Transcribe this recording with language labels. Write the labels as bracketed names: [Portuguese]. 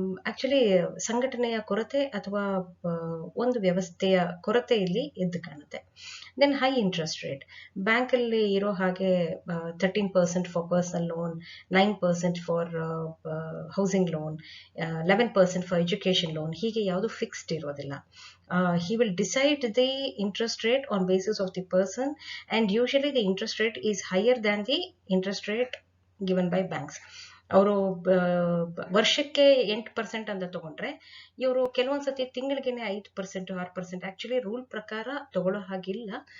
[Kannada] Actually ಸಂಘಟನೆಯ ಕೊರತೆ ಅಥವಾ ಒಂದು ವ್ಯವಸ್ಥೆಯ ಕೊರತೆ ಇಲ್ಲಿ ಎದ್ದು ಕಾಣುತ್ತೆ. [English] then high interest rate, [Kannada] bank ಅಲ್ಲಿ ಇರೋ ಹಾಗೆ [English] 13% for personal loan, 9% for housing loan, 11% for education loan, [Kannada] ಹೀಗೆ ಯಾವುದು ಫಿಕ್ಸ್ಡ್ ಇರೋದಿಲ್ಲ. [English] He will decide the interest rate on basis of the person, and usually the interest rate is higher than the interest rate given by banks. [Kannada] ಅವರು ವರ್ಷಕ್ಕೆ 8% ಅಂತ ತಗೊಂಡ್ರೆ ಇವರು ಕೆಲವೊಂದ್ಸತಿ ತಿಂಗಳಿಗೆನೆ 5%, 6%, actually rule ಪ್ರಕಾರ ತಗೊಳ್ಳೋ ಹಾಗಿಲ್ಲ.